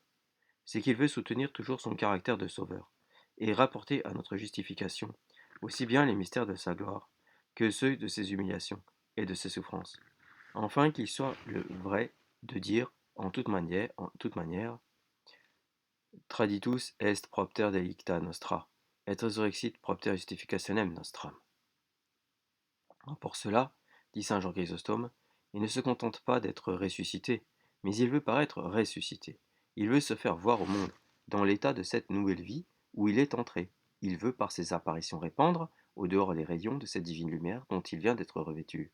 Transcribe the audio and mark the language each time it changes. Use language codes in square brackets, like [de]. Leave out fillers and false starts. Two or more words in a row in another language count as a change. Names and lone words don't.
[fr] C'est qu'il veut soutenir toujours son caractère de sauveur, et rapporter à notre justification aussi bien les mystères de sa gloire que ceux de ses humiliations et de ses souffrances, afin qu'il soit le vrai de dire en toute manière, [la] traditus est propter delicta nostra, et resurrexit propter justificationem nostram. [fr] Pour cela, dit saint Jean Chrysostome, il ne se contente pas d'être ressuscité, mais il veut paraître ressuscité. Il veut se faire voir au monde, dans l'état de cette nouvelle vie où il est entré. Il veut par ses apparitions répandre, au dehors les rayons de cette divine lumière dont il vient d'être revêtu.